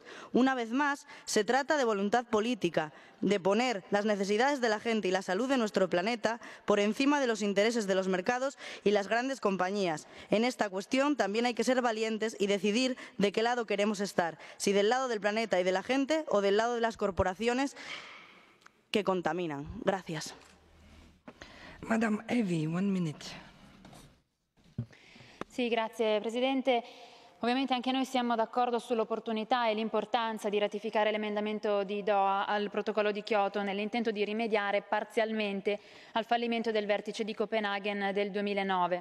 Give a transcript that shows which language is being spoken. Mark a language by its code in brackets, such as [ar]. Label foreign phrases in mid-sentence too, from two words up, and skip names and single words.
[es] Una vez más, se trata de voluntad política, de poner las necesidades de la gente y la salud de nuestro planeta por encima de los intereses de los mercados y las grandes compañías. En esta cuestión también hay que ser valientes y decidir de qué lado queremos estar, si del lado del planeta y de la gente o del lado de las corporaciones que contaminan. Gracias. [en] Madam Evi, 1 minute. [it] Sì, grazie Presidente. Ovviamente anche noi siamo d'accordo sull'opportunità e l'importanza di ratificare l'emendamento di Doha al protocollo di Kyoto nell'intento di rimediare parzialmente al fallimento del vertice di Copenaghen del 2009.